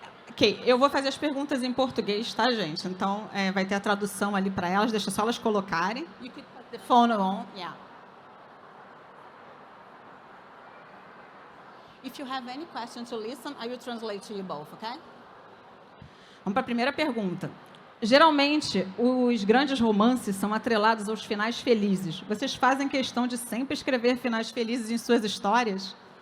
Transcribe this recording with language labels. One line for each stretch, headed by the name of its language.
Portuguese: Ok, eu vou fazer as perguntas em português, tá, gente? Então, vai ter a tradução ali para elas, deixa só elas colocarem.
English: You could put the phone on, yeah. If you have any questions to listen, I will translate to you both, okay?
Portuguese: Vamos para a primeira pergunta. Geralmente, os grandes romances são atrelados aos finais felizes. Vocês fazem questão de sempre escrever finais felizes em suas histórias?